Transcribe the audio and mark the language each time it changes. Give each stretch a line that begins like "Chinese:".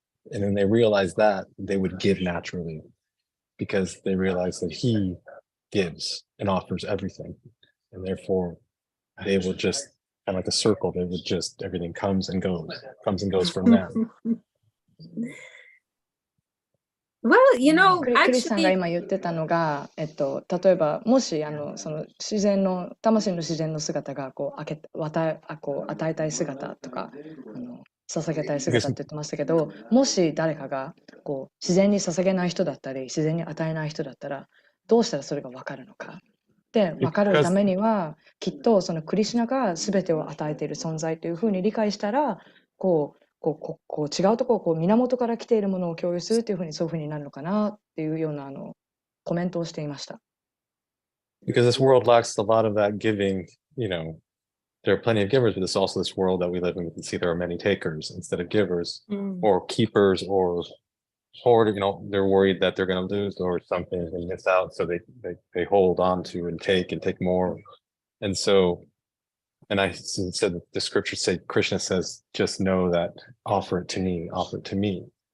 English: And then they realize that, they would give naturally, because they realize that he gives and offers everything. And therefore they will just, kind of like a circle, they would just, everything comes and goes from them. Well, you know,
Japanese: クリスさんが
English: actually,
Japanese: 今言ってたのが、例えばもしその自然の魂の自然の姿がこう与えたい姿とか捧げたい姿って言ってましたけど、もし誰かがこう自然に捧げない人だったり自然に与えない人だったらどうしたらそれが分かるのか。で分かるためにはきっとそのクリシュナが全てを与えている存在というふうに理解したらこう違うところをこう源から来ているものを共有するというふうにそういうふうになるのかなっていうようなコメントをしていました。
English: Because this world lacks a lot of that giving, there are plenty of givers, but there's also this world that we live in. We can see there are many takers instead of givers or keepers or hoard, they're worried that they're going to lose or something and miss out. So they hold on to and take more. And so, and I said the scriptures say, Krishna says, just know that offer it to me, offer it to me.